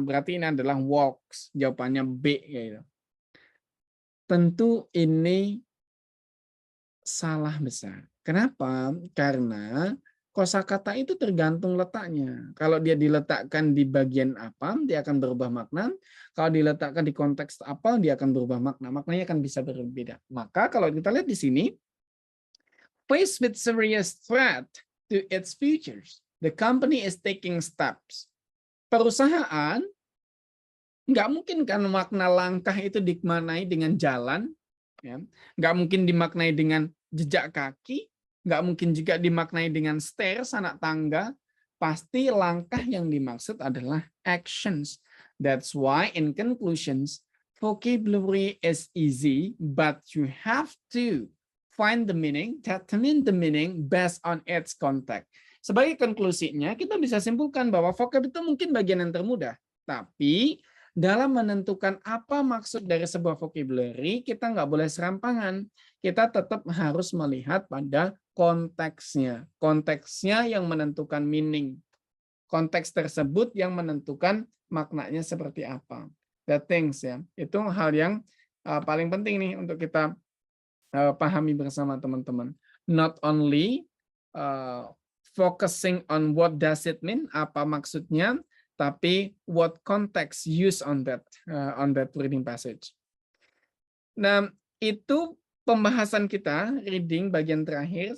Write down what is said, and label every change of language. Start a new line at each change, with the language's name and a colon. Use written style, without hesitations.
Indonesian: Berarti ini adalah walks. Jawabannya B gitu. Tentu ini salah besar. Kenapa? Karena kosakata itu tergantung letaknya. Kalau dia diletakkan di bagian apa, dia akan berubah makna. Kalau diletakkan di konteks apa, dia akan berubah makna. Maknanya akan bisa berbeda. Maka kalau kita lihat di sini,
English: faced with serious threat to its futures, the company is taking steps.
Indonesian: Perusahaan nggak mungkin kan makna langkah itu dimaknai dengan jalan, ya. Nggak mungkin dimaknai dengan jejak kaki, nggak mungkin juga dimaknai dengan stairs, anak tangga. Pasti langkah yang dimaksud adalah actions.
English: That's why in conclusions, vocabulary is easy, but you have to find the meaning, determine the meaning based on its context.
Indonesian: Sebagai konklusinya, kita bisa simpulkan bahwa vocab itu mungkin bagian yang termudah, tapi dalam menentukan apa maksud dari sebuah vocabulary, kita nggak boleh serampangan. Kita tetap harus melihat pada konteksnya. Konteksnya yang menentukan meaning. Konteks tersebut yang menentukan maknanya seperti apa.
English: The things
Indonesian: ya. Itu hal yang paling penting nih untuk kita pahami bersama teman-teman.
English: Not only focusing on what does it mean,
Indonesian: apa maksudnya, tapi
English: what context use on that reading passage.
Indonesian: Nah, itu pembahasan kita reading bagian terakhir.